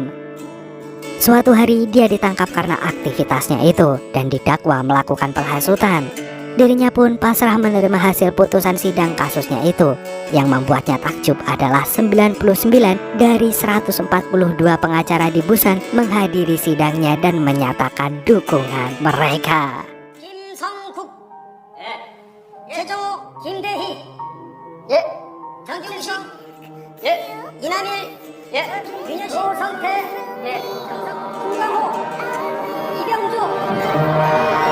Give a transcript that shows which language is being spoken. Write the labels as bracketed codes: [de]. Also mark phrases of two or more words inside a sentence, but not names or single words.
[id] Suatu hari dia ditangkap karena aktivitasnya itu dan didakwa melakukan penghasutan. Dirinya pun pasrah menerima hasil putusan sidang kasusnya itu. Yang membuatnya takjub adalah 99 dari 142 pengacara di Busan menghadiri sidangnya dan menyatakan dukungan mereka. [ko] 김성국, 예. 최정호, 김대희, 예. 장준식, 예. 이남일, 예. 윤여신, 조성태, 예. 김강호, 이병주.